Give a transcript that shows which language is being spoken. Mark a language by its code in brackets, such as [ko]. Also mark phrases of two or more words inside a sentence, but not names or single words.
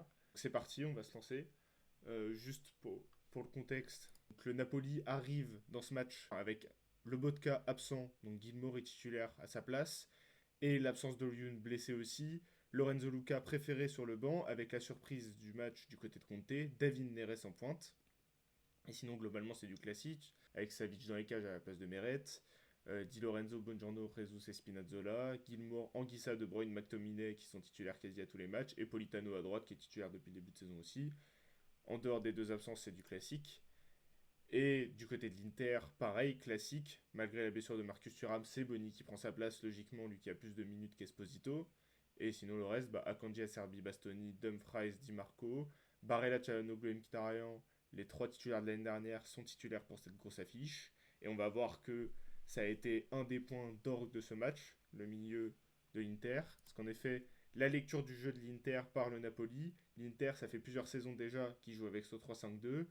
[fr] C'est parti, on va se lancer. Juste pour le contexte, donc, le Napoli arrive dans ce match avec Lobotka absent, donc Gilmour est titulaire à sa place, et l'absence d'Olyun blessé aussi. Lorenzo Luca préféré sur le banc, avec la surprise du match du côté de Conte, David Neres en pointe. Et sinon, globalement, c'est du classique, avec Savic dans les cages à la place de Meret, Di Lorenzo, Bongiorno, Jesus et Spinazzola, Gilmour, Anguissa, De Bruyne, McTominay qui sont titulaires quasi à tous les matchs, et Politano à droite qui est titulaire depuis le début de saison aussi. En dehors des deux absences, c'est du classique. Et du côté de l'Inter, pareil, classique. Malgré la blessure de Marcus Thuram, c'est Boni qui prend sa place, logiquement, lui qui a plus de minutes qu'Esposito. Et sinon, le reste, Akanji, Acerbi, Bastoni, Dumfries, Di Marco, Barella, Çalhanoğlu, Mkhitaryan, les trois titulaires de l'année dernière sont titulaires pour cette grosse affiche. Et on va voir que ça a été un des points d'orgue de ce match, le milieu de l'Inter. Parce qu'en effet, la lecture du jeu de l'Inter par le Napoli, l'Inter, ça fait plusieurs saisons déjà qu'il joue avec ce 3-5-2.